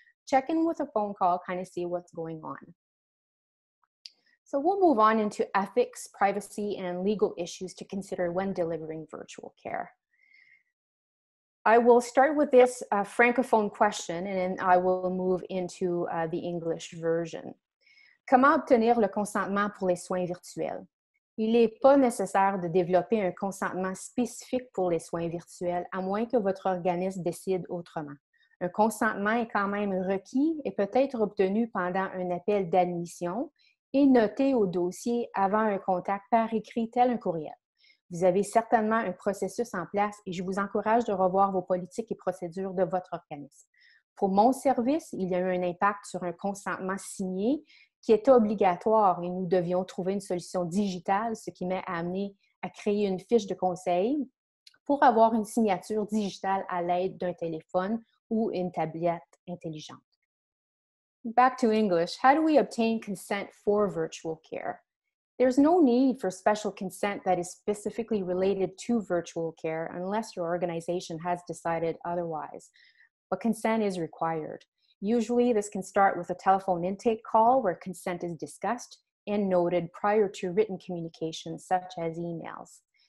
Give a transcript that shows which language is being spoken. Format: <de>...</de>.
<en>Check in with a phone call, kind of see what's going on. So we'll move on into ethics, privacy, and legal issues to consider when delivering virtual care. I will start with this francophone question and then I will move into the English version.</en> <fr>Comment obtenir le consentement pour les soins virtuels? Il n'est pas nécessaire de développer un consentement spécifique pour les soins virtuels à moins que votre organisme décide autrement. Un consentement est quand même requis et peut être obtenu pendant un appel d'admission et noté au dossier avant un contact par écrit tel un courriel. Vous avez certainement un processus en place et je vous encourage de revoir vos politiques et procédures de votre organisme. Pour mon service, il y a eu un impact sur un consentement signé qui était obligatoire et nous devions trouver une solution digitale, ce qui m'a amené à créer une fiche de conseil pour avoir une signature digitale à l'aide d'un téléphone ou une tablette intelligente.</fr> <en>Back to English, how do we obtain consent for virtual care? There's no need for special consent that is specifically related to virtual care unless your organization has decided otherwise, but consent is required. Usually, this can start with a telephone intake call where consent is discussed and noted prior to written communication, such as emails.</en>